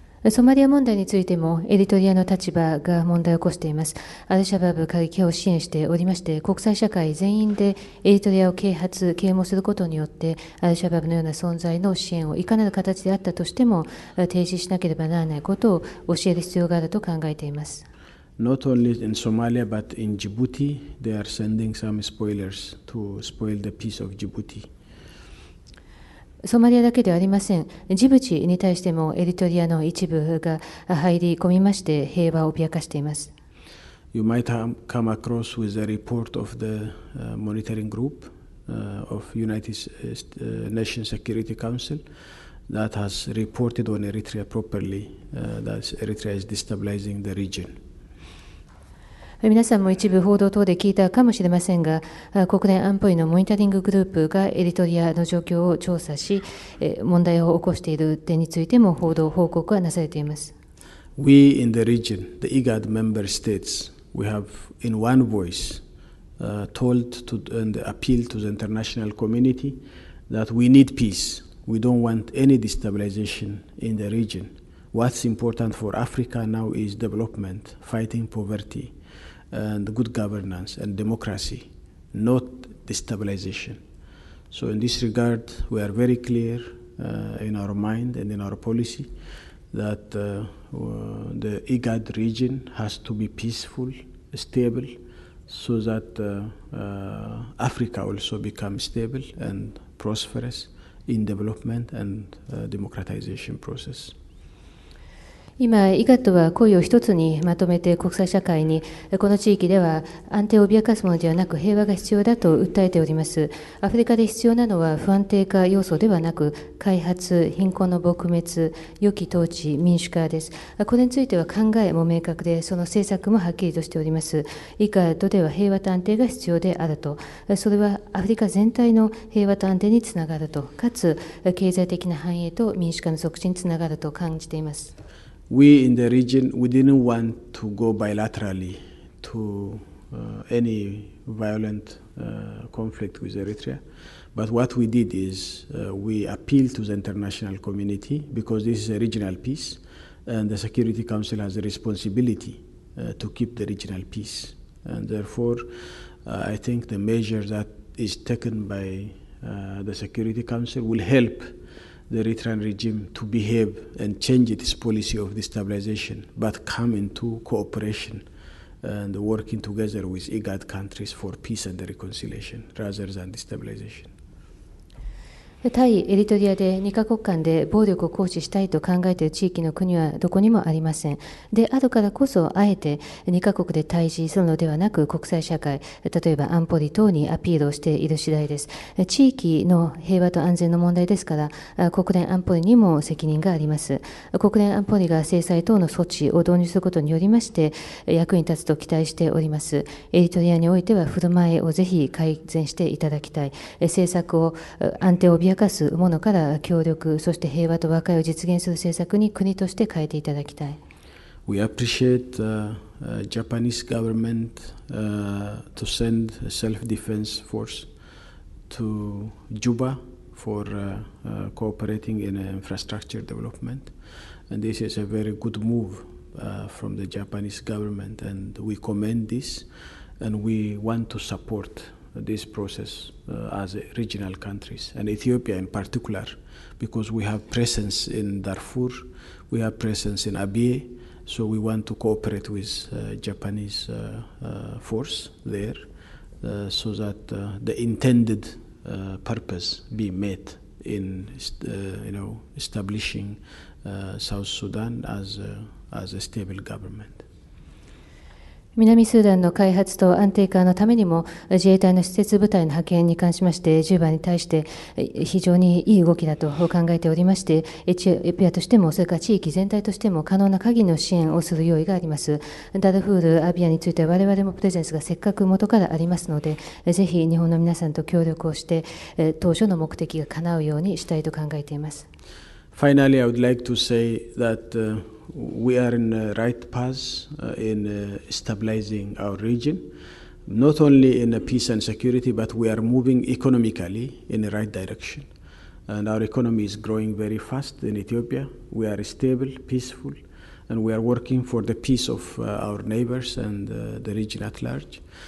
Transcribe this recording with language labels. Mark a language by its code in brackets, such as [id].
[ja] ソマリア問題についてもエリトリアの立場が問題を起こしています。アルシャバブ過激派を支援しておりまして、国際社会全員でエリトリアを啓蒙することによって、アルシャバブのような存在の支援をいかなる形であったとしても停止しなければならないことを教える必要があると考えています。 [en] Not only in Somalia but in Djibouti, they are sending some spoilers to spoil the peace of Djibouti. [ja] ソマリアだけではありません。ジブチに対してもエリトリアの一部が入り込みまして平和を脅かしています。 [en] You might have come across with the report of the monitoring group of United Nations Security Council that has reported on Eritrea properly, that Eritrea is destabilizing the region. [ja] 皆さんも一部報道等で聞いたかもしれませんが、国連安保理のモニタリンググループがエリトリアの状況を調査し、問題を起こしている点についても報告がなされています。 [en] We in the region, the IGAD member states, we have in one voice told to and appealed to the international community that we need peace. We don't want any destabilization in the region. What's important for Africa now is development, fighting poverty, and good governance and democracy, not destabilization. So in this regard, we are very clear in our mind and in our policy that the IGAD region has to be peaceful, stable, so that Africa also becomes stable and prosperous in development and democratization process. [ja] 今、IGAD は声を一つにまとめて国際社会に、この地域では安定を脅かすものではなく平和が必要だと訴えております。アフリカで必要なのは不安定化要素ではなく、開発、貧困の撲滅、良き統治、民主化です。これについては考えも明確で、その政策もはっきりとしております。 IGAD では平和と安定が必要であると、それはアフリカ全体の平和と安定につながると、かつ経済的な繁栄と民主化の促進につながると感じています。 [en] We in the region, we didn't want to go bilaterally to any violent conflict with Eritrea. But what we did is we appealed to the international community because this is a regional peace and the Security Council has a responsibility to keep the regional peace. And therefore, I think the measure that is taken by the Security Council will help the Eritrean regime to behave and change its policy of destabilization, but come into cooperation and working together with IGAD countries for peace and reconciliation rather than destabilization. [ja] 対エリトリアで2カ国間で暴力を行使したいと考えている地域の国はどこにもありません。であるからこそ、あえて2カ国で対峙するのではなく、国際社会、例えば安保理等にアピールをしている次第です。地域の平和と安全の問題ですから、国連安保理にも責任があります。国連安保理が制裁等の措置を導入することによりまして、役に立つと期待しております。エリトリアにおいては振る舞いをぜひ改善していただきたい。政策を安定を脅かすものから協力、そして平和と和解を実現する政策に国として変えていただきたい。 [en] We appreciate Japanese government to send a self-defense force to Juba for cooperating in infrastructure development, and this is a very good move from the Japanese government, and we commend this, and we want to support this process as regional countries, and Ethiopia in particular, because we have presence in Darfur, we have presence in Abyei, so we want to cooperate with Japanese force there, so that the intended purpose be met in establishing South Sudan as a stable government. [ja] 南スーダンの開発と安定化のためにも自衛隊の施設部隊の派遣に関しまして10番に対して非常にいい動きだと考えておりまして、エチオピアとしてもそれから地域全体としても可能な限りの支援をする用意があります。ダルフール、アビアについては我々もプレゼンスがせっかく元からありますので、ぜひ日本の皆さんと協力をして当初の目的が叶うようにしたいと考えています。 [en] Finally, I would like to say that we are in the right path in stabilizing our region, not only in peace and security, but we are moving economically in the right direction. And our economy is growing very fast in Ethiopia. We are stable, peaceful, and we are working for the peace of our neighbors and the region at large.